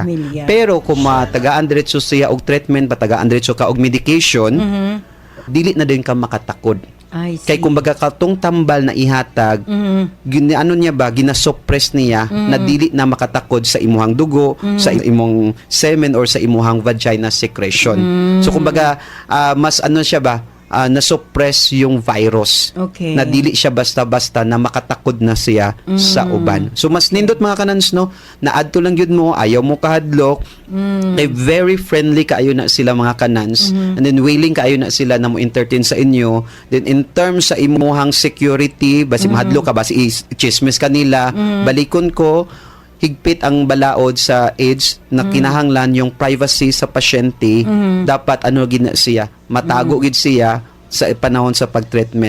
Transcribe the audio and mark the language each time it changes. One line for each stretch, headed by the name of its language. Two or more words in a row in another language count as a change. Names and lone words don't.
Cebuano: Pero kung matagaan diretso siya og treatment, patagaan diretso ka og medication, dili na din ka makatakod. Kay kumbaga katong tambal na ihatag, ano niya ba, ginasuppress niya na dili na makatakod sa imuhang dugo, sa imong semen or sa imuhang
English: vagina secretion.
Cebuano: So kumbaga mas ano siya ba, na-suppress yung virus. Na dili siya basta-basta na makatakod na siya sa uban. So mas nindot mga kanans, no, na adto lang yun mo, ayaw mo kahadlok,
English: very friendly
Cebuano: kaayo na sila mga kanans,
English: and then willing
Cebuano: kaayo na sila na mo entertain sa inyo.
English: Then in terms
Cebuano: sa imuhang security, basi mahadlok ka, basi chismis kanila, balikon ko, higpit ang balaod sa AIDS na kinahanglan yung privacy sa pasyente, dapat ano gina siya, matago gid siya sa panahon sa pagtreatment.